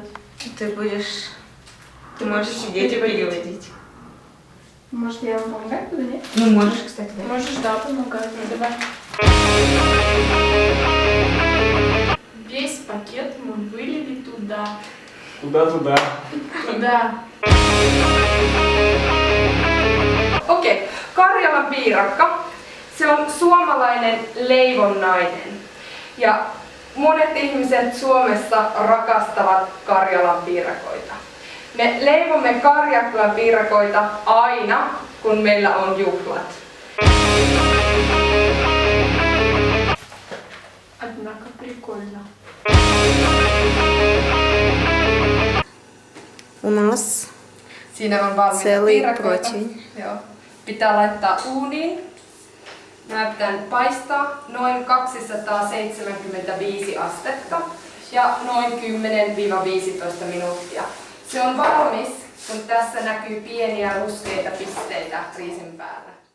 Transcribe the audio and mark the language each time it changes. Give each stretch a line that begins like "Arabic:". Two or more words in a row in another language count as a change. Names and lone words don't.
Russian: Ты можешь сидеть и переводить. Может, я вам помогать буду, нет? Ну, можешь, кстати, да. Можешь, да, помогать. Давай. Весь пакет мы вылили туда. Куда туда? Туда.
Finnish: Okei, Karjalan piirakka. Se on suomalainen leivonnainen. Ja monet ihmiset Suomessa rakastavat Karjalan piirakoita. Me leivomme Karjalan piirakoita aina, kun meillä on juhlat.
Russian: Однако прикольно. У нас
Finnish: Siinä on valmiita
Russian: целый
Finnish: piirakoita.
Russian: противень.
Finnish: Joo. Pitää laittaa uuniin. Nämä pitää nyt paistaa noin 275 astetta ja noin 10-15 minuuttia. Se on valmis, kun tässä näkyy pieniä ruskeita pisteitä riisin päällä.